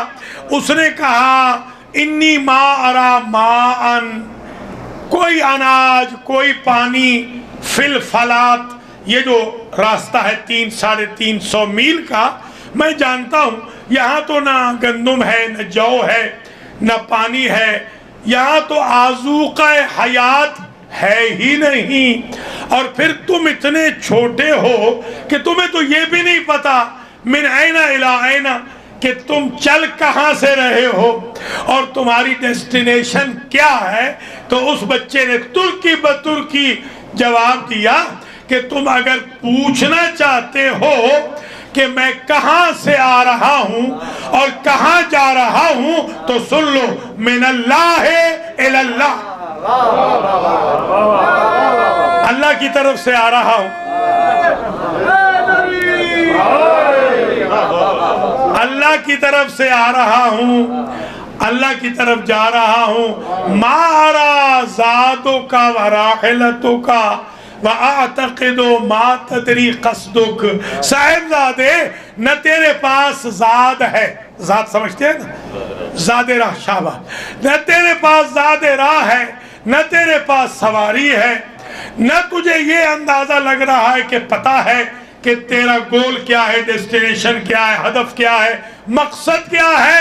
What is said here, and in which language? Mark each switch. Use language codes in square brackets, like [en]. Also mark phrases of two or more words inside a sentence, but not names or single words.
[ur] اس نے کہا [ar] انی ما ارا ماءن، [ur] کوئی اناج کوئی پانی، [ar] فی الفلات، [ur] یہ جو راستہ ہے 300-350 میل کا، میں جانتا ہوں یہاں تو نہ گندم ہے نہ جو ہے نہ پانی ہے، یہاں تو آذوقہ حیات ہے ہی نہیں. اور پھر تم اتنے چھوٹے ہو کہ تمہیں تو یہ بھی نہیں پتا [ar] من این الی این [ur] کہ تم چل کہاں سے رہے ہو اور تمہاری ڈیسٹینیشن کیا ہے. تو اس بچے نے ترکی بترکی جواب دیا کہ تم اگر پوچھنا چاہتے ہو کہ میں کہاں سے آ رہا ہوں اور کہاں جا رہا ہوں تو سن لو، [ar] من اللہ الی اللہ، [ur] اللہ کی طرف سے آ رہا ہوں، اللہ کی طرف سے آ رہا ہوں، اللہ کی طرف جا رہا ہوں. [ar] ما ارا ذاتک و راحلتک وَأَعْتَقِدُ مَا تَدْرِي قَصْدُكَ. [ur] صاحبزادے نہ تیرے پاس زاد ہے، زاد سمجھتے ہیں نا، زاد راہ، شاباش، نہ تیرے پاس زاد راہ ہے، نہ تیرے پاس سواری ہے، نہ تجھے یہ اندازہ لگ رہا ہے کہ پتہ ہے کہ تیرا گول کیا ہے، ڈیسٹینیشن کیا ہے، ہدف کیا ہے، مقصد کیا ہے.